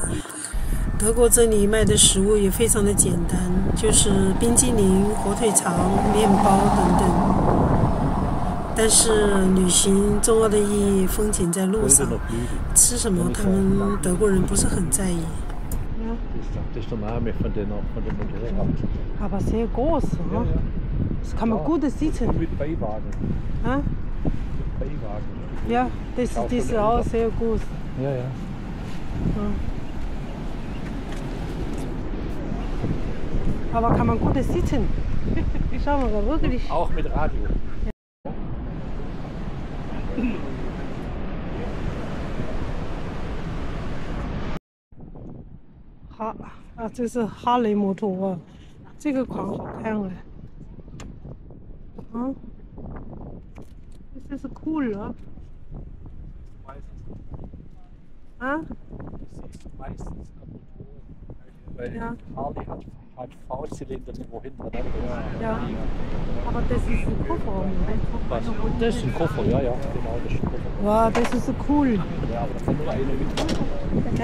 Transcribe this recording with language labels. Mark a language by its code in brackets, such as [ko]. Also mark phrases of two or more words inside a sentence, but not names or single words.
[zh] 德国这里卖的食物也非常的简单，就是冰激凌、火腿肠、面包等等。但是旅行重要的意义，风景在路上，吃什么他们德国人不是很在意。 [de] Das ist der Name von dem Motorrad. Aber sehr groß, oder? Das kann man gut sitzen. Mit Beiwagen. Ah? Mit Beiwagen. Ja, das ist auch sehr groß. Ja, ja. Aber kann man gut sitzen? Schau mal, wirklich. Auch mit Radio. [zh] Ha 啊，这是哈雷摩托啊，这个款好看哎。啊，这是cool啊。啊？ [de] Ja. Harley hat V-Zylinder, wo hinten dran ist. Ja, aber das ist ein Kofferraum, Was? Das ist ein Koffer, ja, ja, genau, das ist ein Koffer. Wow, das ist so cool. Ja, aber da kann nur einer mit.